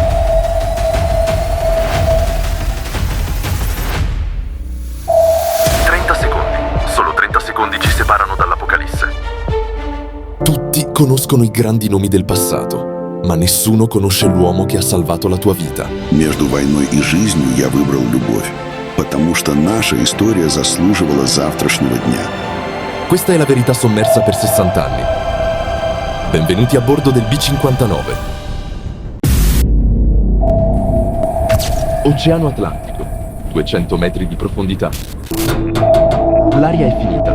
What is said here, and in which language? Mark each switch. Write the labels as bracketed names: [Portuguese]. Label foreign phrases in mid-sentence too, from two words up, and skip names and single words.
[Italian] Solo 30 secondi ci separano dall'Apocalisse. Tutti conoscono i grandi nomi del passato, ma nessuno conosce l'uomo che ha salvato la tua vita. [Russian] Между войной и жизнью я выбрал любовь, потому что наша история заслуживала завтрашнего дня. [Italian] Questa è la verità sommersa per 60 anni. Benvenuti a bordo del B-59. Oceano Atlantico, 200 metri di profondità. L'aria è finita.